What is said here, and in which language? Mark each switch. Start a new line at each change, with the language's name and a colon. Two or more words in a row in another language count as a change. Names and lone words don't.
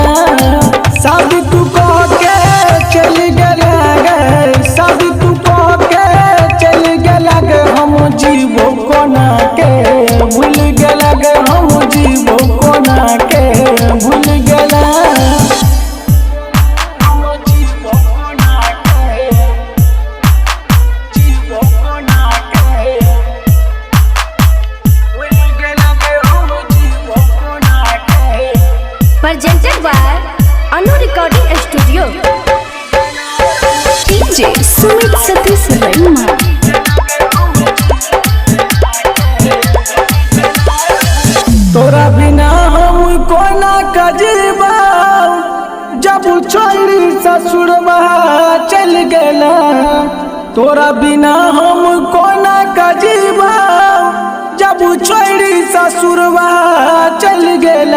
Maithili: शादी तू कह के चल गेला गे, शादी तू कह के चल गेला गे, हम जीवो कोना के भूल गेला गे, हम जीवो कोना के भूल गेला।
English: Presented by Anu Recording Studio. DJ Sumit Satish Raima.
Maithili: तोरा बिना हम कोना कजीबा, जब छोड़ी ससुरबा चल गेला। तोरा बिना हम कोना कजीबा, जब छोड़ी ससुरबा चल गेला।